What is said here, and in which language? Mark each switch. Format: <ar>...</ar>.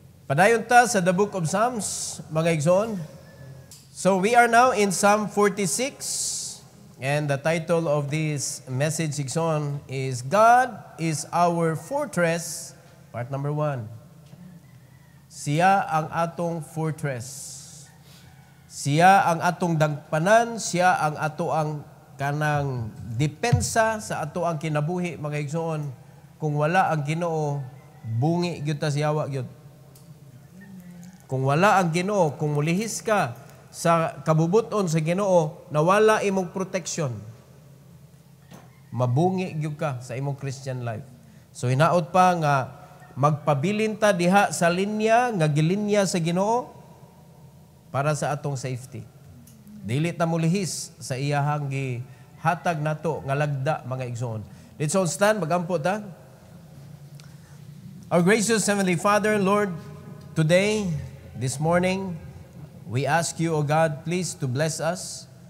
<ceb>Padayon ta sa</ceb> <en>the book of Psalms,</en> <ceb>mga igsoon.</ceb> <en>So we are now in Psalm 46, and the title of this message, igsoon, is God is our fortress, part number 1.</en> <ceb>Siya ang atong fortress. Siya ang atong dagpanan, siya ang ato ang kanang depensa sa ato ang kinabuhi, mga igsoon. Kung wala ang Ginoo, bungi gyud ta siyawa gyud. Kung wala ang Ginoo, kung mulihis ka sa kabubuton sa Ginoo, nawala imong protection, mabungi gyud ka sa imong Christian life. So hinaot pa nga magpabilin ta diha sa linya nga gilinya sa Ginoo para sa atong safety. Dili ta mulihis sa iyahang gihatag nato nga lagda, mga igsoon.</ceb> <en>Let's all stand,</en> <ceb>magampo ta.</ceb> <en>Our gracious Heavenly Father, Lord, today, this morning, we ask you, O God, please to bless us.</en>